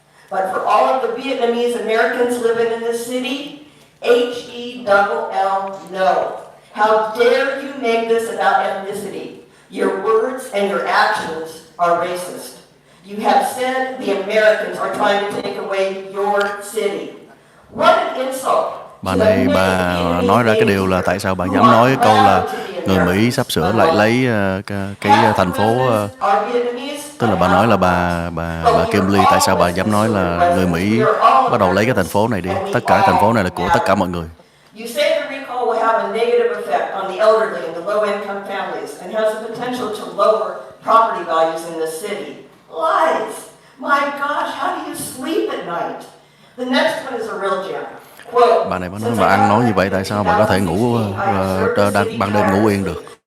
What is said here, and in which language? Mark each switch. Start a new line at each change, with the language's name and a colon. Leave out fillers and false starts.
English: But for all of the Vietnamese Americans living in this city, H-E-double-L, no. How dare you make this about ethnicity? Your words and your actions are racist. You have said the Americans are trying to take away your city. What an insult.
Vietnamese: Bà này bà nói ra cái điều là tại sao bà dám nói cái câu là người Mỹ sắp sửa lại lấy cái thành phố, tức là bà nói là bà Kim Lee, tại sao bà dám nói là người Mỹ bắt đầu lấy cái thành phố này đi, tất cả cái thành phố này là của tất cả mọi người.
English: You say the recall will have a negative effect on the elderly and the low-income families and has the potential to lower property values in the city. Lies! My gosh, how do you sleep at night? The next one is a real gem.
Vietnamese: Bà này bà nói bà ăn nói như vậy, tại sao bà có thể ngủ ban đêm ngủ yên được?